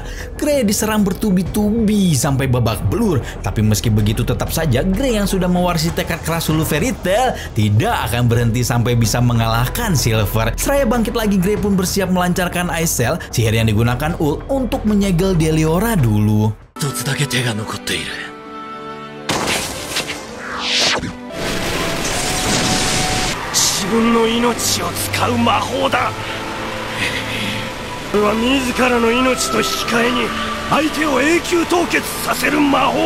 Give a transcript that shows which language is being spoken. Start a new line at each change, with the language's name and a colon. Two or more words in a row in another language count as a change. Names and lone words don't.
Indonesian: Grey diserang bertubi-tubi sampai babak belur, tapi meski begitu tetap saja Grey yang sudah mewarisi tekad keras Hulu Fairy Tail tidak akan berhenti sampai bisa mengalahkan Silver. Seraya bangkit lagi, Grey pun bersiap melancarkan Ice Cell, sihir yang digunakan Ul untuk menyegel Deliora dulu.
Japanese: 自分の命を使う魔法だ。これは自らの命と引き換えに相手を永久凍結させる魔法。